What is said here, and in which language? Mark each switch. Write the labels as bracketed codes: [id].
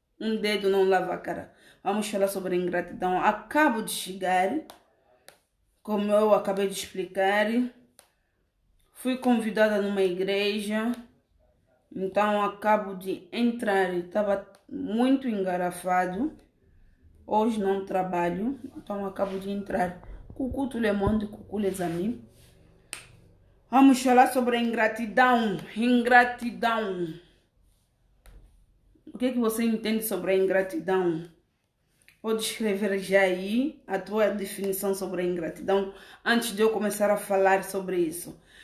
[pt] Um dedo não lava a cara. Vamos falar sobre a ingratidão. Acabo de chegar, como eu acabei de explicar. Fui convidada numa igreja. Então acabo de entrar. Estava muito engarrafado. Hoje não trabalho. Então acabo de entrar. [fr] Coucou tout le monde, coucou les amis. [pt] Vamos falar sobre a ingratidão. Ingratidão. O que é que você entende sobre a ingratidão? Pode escrever já aí a tua definição sobre a ingratidão antes de eu começar a falar sobre isso.